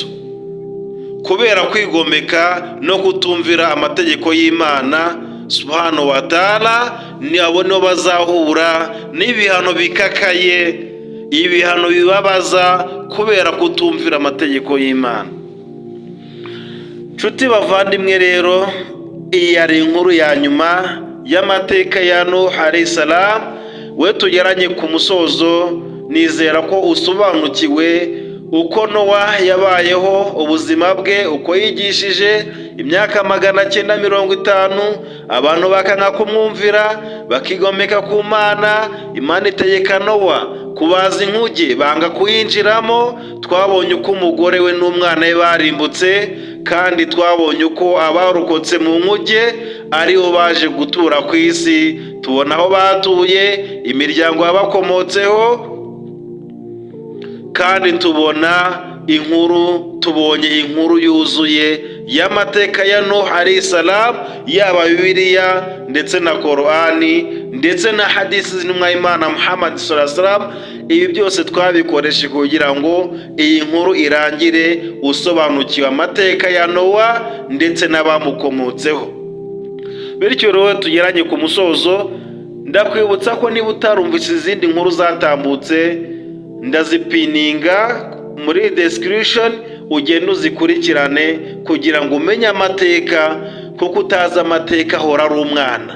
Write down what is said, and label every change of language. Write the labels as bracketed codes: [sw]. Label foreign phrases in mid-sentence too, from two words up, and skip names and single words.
[rw] Kubera kwigomeka no kutumvira amategeko y'Imana [ar] سبحانه وتعالى, [rw] abo nibo bazahura n'ibihano bikakaye, ibihano bibabaza kubera kutumvira amategeko y'Imana. Nshuti bavandimwe rero, iyi yari inkuru ya nyuma y'amateka ya Nuh [ar] عليه السلام. [rw] We tugeranye ku musozo, nizera ko usobanukiwe uko Nowa yabayeho, ubuzima bwe, uko yigishije imyaka 950, abantu bakanga kumwumvira, bakigomeka ku Mana. Imana itegeka Nowa kubaza inkuge, banga kuyinjiramo. Twabonye uko umugore we n'umwana we barimbutse, kandi twabonye uko abarokotse mu nkuge aribo baje gutura ku isi. Tubona aho batuye, imiryango yabakomotseho, kandi tubonye inkuru yuzuye y'amateka ya Nuh [ar] عليه السلام, [rw] yaba Bibiliya ndetse na Korani ndetse na hadisi z'intumwa y'Imana Muhammad [ar] صلى الله عليه وسلم. [rw] Ibi byose twabikoresheje kugira ngo iyi nkuru irangire usobanukiwe amateka ya Nowa ndetse n'abamukomotseho. Bityo rero tugeranye ku musozo, ndakwibutsa ko niba utarumvise izindi nkuru zatambutse, ndazipininga muri description, ugenda uzikurikirane kugira ngo umenye amateka, kuko utazi amateka ahora ari umwana.